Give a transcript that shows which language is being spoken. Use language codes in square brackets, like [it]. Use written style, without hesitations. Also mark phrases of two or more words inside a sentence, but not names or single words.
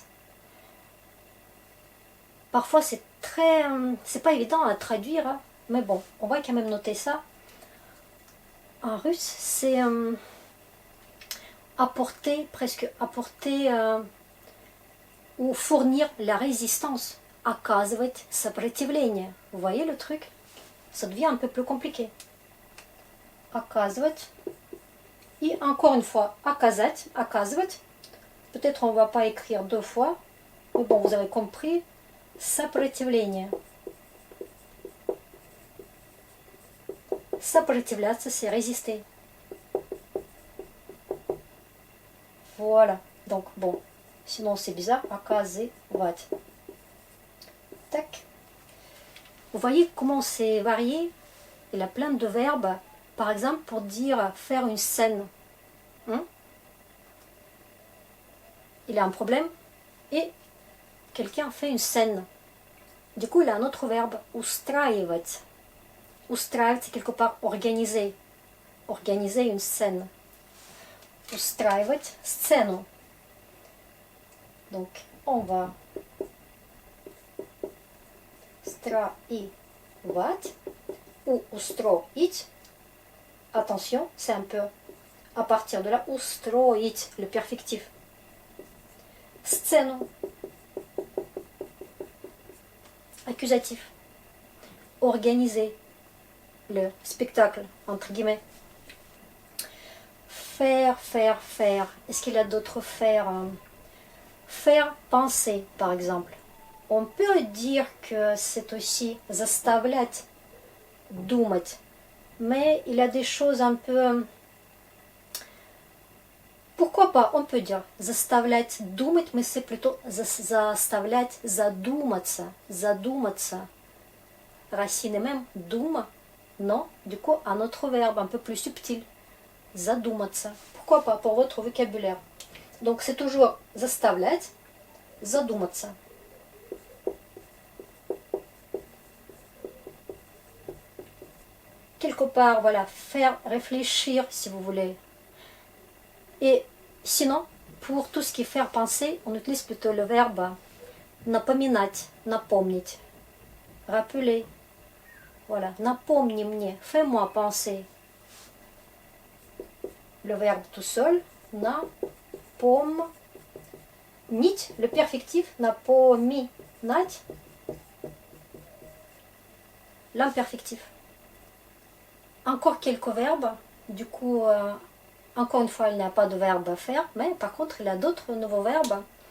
[fr] Parfois, c'est pas évident à traduire. Mais bon, on va quand même noter ça. En russe, c'est apporter, presque apporter ou fournir la résistance. [ru] Оказывать сопротивление. [fr] Vous voyez le truc? Ça devient un peu plus compliqué. Оказывать. Et encore une fois, [ru] оказать, оказывать. [fr] Peut-être on ne va pas écrire deux fois. Mais bon, vous avez compris. [ru] Сопротивление. Сопротивляться, [fr] c'est résister. Voilà. Donc, bon. Sinon, c'est bizarre. Оказывать. Tac. Vous voyez comment c'est varié? Il a plein de verbes. Par exemple, pour dire faire une scène. Il a un problème et quelqu'un fait une scène. Du coup, il a un autre verbe. [ru] Устраивать. Устраивать, [fr] c'est quelque part organiser. Organiser une scène. [ru] Устраивать сцену. [fr] Donc, on va строивать ou устроить. Attention, c'est un peu à partir de là. Устроить, le perfectif. Сцену. Accusatif. Organiser le spectacle, entre guillemets. Faire, faire, faire. Est-ce qu'il y a d'autres faire? Faire penser, par exemple. On peut dire que c'est aussi [ru] заставлять, думать. [fr] Mais il y a des choses un peu... Pourquoi pas, on peut dire [ru] заставлять думать, [fr] mais c'est plutôt [ru] заставлять задуматься, задуматься. [fr] Racine est même дума, non, du coup un autre verbe un peu plus subtil, задуматься. Pourquoi pas, pour votre vocabulaire. Donc c'est toujours [ru] заставлять, задуматься. [fr] Quelque part, voilà, faire réfléchir si vous voulez. Et sinon, pour tout ce qui est faire penser, on utilise plutôt le verbe [ru] напоминать, напомнить, [fr] rappeler. Voilà, [ru] напомни мне, [fr] fais-moi penser. Le verbe tout seul, напомнить, le perfectif, напоминать, l'imperfectif. Encore quelques verbes, du coup, encore une fois, il n'y a pas de verbe à faire, mais par contre, il y a d'autres nouveaux verbes.